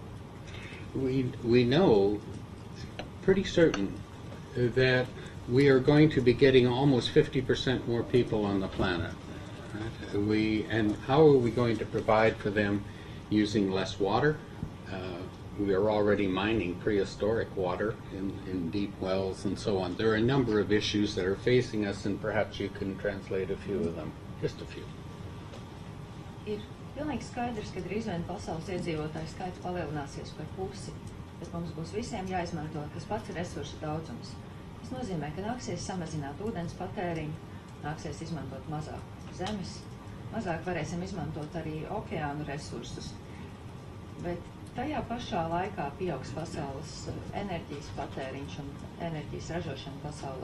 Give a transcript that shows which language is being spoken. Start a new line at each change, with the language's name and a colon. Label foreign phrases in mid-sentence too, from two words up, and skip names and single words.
English: We know pretty certain that we are going to be getting almost 50% more people on the planet. Right? And how are we going to provide for them using less water? We are already mining prehistoric water in deep wells and so on. There are a number of issues that are facing us, and perhaps you can translate a few of them, just a few.
Latvian: Ir pilnīgi skaidrs, ka drīz vien pasaules iedzīvotāju skaits palielināsies par pusi, bet mums būs visiem jāizmanto, kas pats ir resursu daudzums. Tas nozīmē, ka nāksies samazināt ūdens patēriņu, nāksies izmantot mazāk zemes, mazāk varēsim izmantot arī okeānu resursus, bet tajā pašā laikā pieaugs pasaules enerģijas patēriņš un enerģijas ražošana pasaulē.